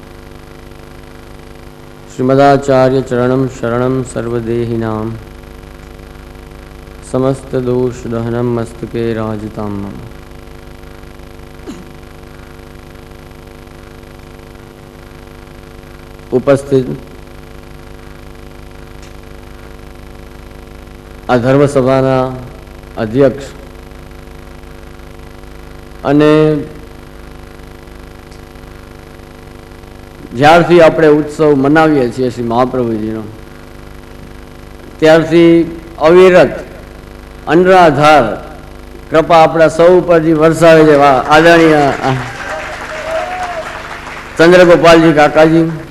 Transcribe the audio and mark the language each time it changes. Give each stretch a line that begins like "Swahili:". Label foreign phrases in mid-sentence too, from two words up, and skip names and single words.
Sanskrit: श्रीमदाचार्य चरणं शरणं सर्वदेहिनां समस्त दोष दहनं मस्तके राजतां मम।
Gujarati: उपस्थित આ ધર્મસભાના અધ્યક્ષ અને જ્યારથી આપણે ઉત્સવ મનાવીએ છીએ શ્રી મહાપ્રભુજીનો ત્યારથી અવિરત અનરાધાર કૃપા આપણા સૌ ઉપર જે વરસાવે છે આદરણીય ચંદ્રગોપાલજી કાકાજી,